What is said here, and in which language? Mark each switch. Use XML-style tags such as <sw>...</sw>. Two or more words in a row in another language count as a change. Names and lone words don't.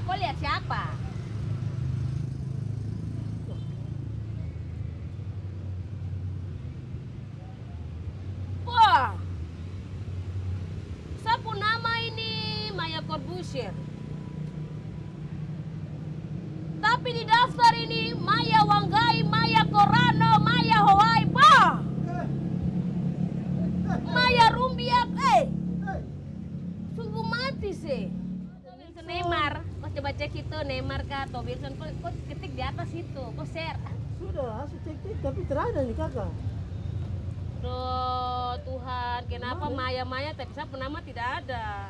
<id>Kok lihat siapa? Wah. Siapa nama ini? Maya Corbusier. Tapi di daftar ini Maya Wanggai, Maya Corano, Maya Hawaii. Wah. Maya Rumbiak, sungguh mati sih. Wilson Neymar, kau coba cek itu Neymar kah atau Wilson, kau ketik di atas itu, kau share. Sudah, aku cek tapi terada nih kakak. Duh, Tuhan, kenapa Maya tapi siapa nama tidak ada?</id>